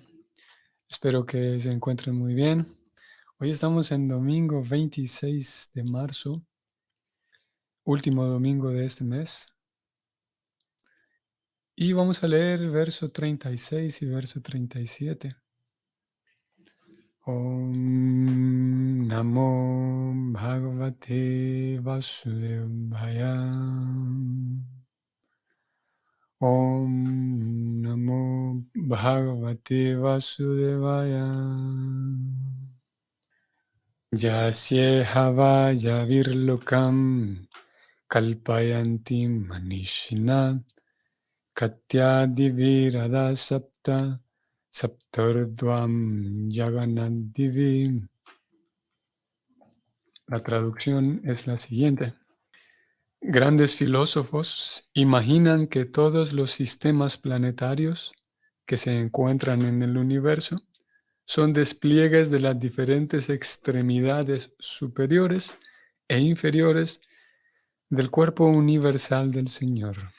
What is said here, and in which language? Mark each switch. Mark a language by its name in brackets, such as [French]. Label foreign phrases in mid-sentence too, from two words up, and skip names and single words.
[Spanish] Espero que se encuentren muy bien. Hoy estamos en domingo 26 de marzo, último domingo de este mes, y vamos a leer verso 36 y verso 37. [Sanskrit] ॐ नमो भगवते वासुदेवाय. ॐ नमो भगवते वासुदेवाय. यस्येहाव यवैर्लोकान् कल्पयन्ति मनीषिणः कट्यादिभिरधः सप्त सप्तोर्ध्वं जघनादिभिः. [Spanish] La traducción es la siguiente. Grandes filósofos imaginan que todos los sistemas planetarios que se encuentran en el universo son despliegues de las diferentes extremidades superiores e inferiores del cuerpo universal del Señor.